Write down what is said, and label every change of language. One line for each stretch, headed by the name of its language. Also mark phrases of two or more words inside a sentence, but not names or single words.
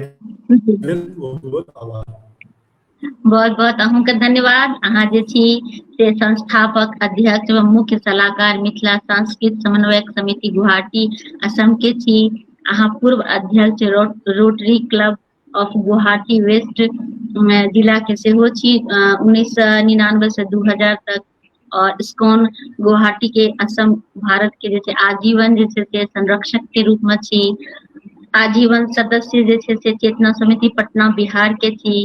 Maithili: जी लेल बहुत बहुत आभार। बहुत बहुत अहूँके धन्यवाद। अहाँ जे छी से संस्थापक अध्यक्ष एवं मुख्य सलाहकार मिथिला सांस्कृतिक समन्वयक समिति गुवाहाटी असम के छी। अहाँ पूर्व अध्यक्ष रोटरी क्लब ऑफ गुवाहाटी वेस्ट जिला के सेहो छी 1999 से 2000 तक। और इस्कॉन गुवाहाटी के असम भारत के जे छै आजीवन जे छै से संरक्षक के रूप में छी। आजीवन सदस्य जे छै से चेतना समिति पटना बिहार के छी।